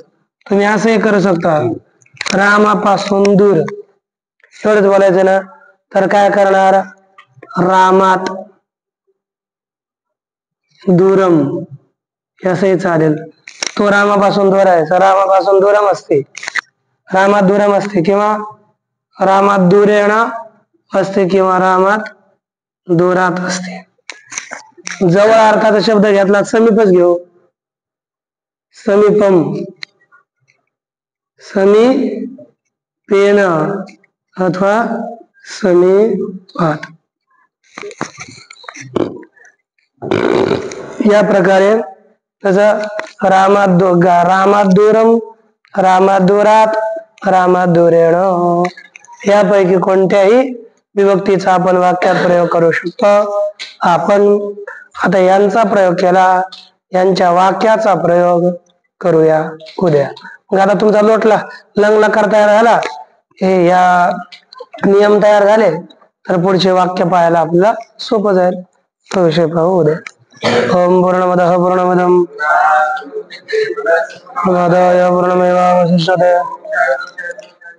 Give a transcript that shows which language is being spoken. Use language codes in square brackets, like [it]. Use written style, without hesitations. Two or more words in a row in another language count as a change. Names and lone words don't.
[mr] तुम्ही असंही करू शकता, रामापासून दूर एवढंच बोलायचं ना, तर काय करणार, [sa] रामात दूरम [mr] असंही चालेल. तो रामापासून दूर आहे, रामापासून दूरम असते, [sa] रामात दूरम [mr] असते, किंवा [sa] रामात दूरेण [mr] असते, किंवा [sa] रामात दूरात [mr] असते. जवळ अर्थाचा शब्द घेतला समीपच घेऊ, [sa] समीपम, समीपेन अथवा समीपात. [mr] या प्रकारे तसं [sa] रामात दूरम, रामात दूरात, रामात दूरेण [mr] यापैकी कोणत्याही विभक्तीचा आपण वाक्यात प्रयोग करू शकतो. आपण आता यांचा प्रयोग केला, यांच्या वाक्याचा प्रयोग करूया उद्या. मग आता तुमचा लोटला लंगला तयार झाला, हे या नियम तयार झाले, तर पुढचे वाक्य पाहायला आपल्याला सोपं जाईल. तो विषय पाहू उद्या. [sa] ओम पूर्णमदः पूर्णमिदं पूर्णमादाय पूर्णमेवावशिष्यते